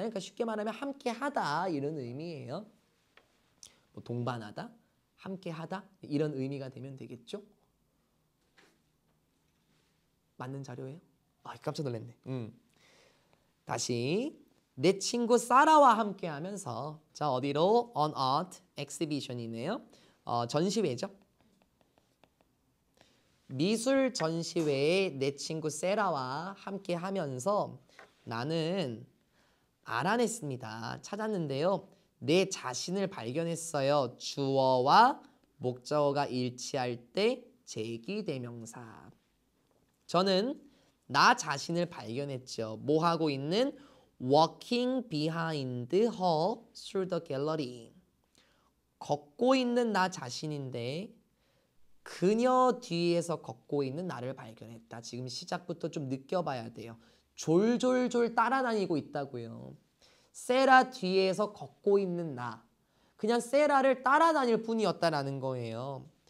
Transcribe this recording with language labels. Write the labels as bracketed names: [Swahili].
[Korean] 그러니까 쉽게 말하면 함께하다 이런 의미예요. 뭐 동반하다, 함께하다 이런 의미가 되면 되겠죠. 맞는 자료예요? 깜짝 놀랐네. 다시 내 친구 사라와 함께하면서 자 어디로? [English] On Art Exhibition이네요. [Korean] 전시회죠. 미술 전시회에 내 친구 세라와 함께하면서 나는 알아냈습니다. 찾았는데요. 내 자신을 발견했어요. 주어와 목적어가 일치할 때 제기대명사. 저는 나 자신을 발견했죠. 뭐 하고 있는? [English] Walking behind her through the gallery. [Korean] 걷고 있는 나 자신인데 그녀 뒤에서 걷고 있는 나를 발견했다. 지금 시작부터 좀 느껴봐야 돼요. 졸졸졸 따라다니고 있다고요. 세라 뒤에서 걷고 있는 나. 그냥 세라를 따라다닐 뿐이었다라는 거예요.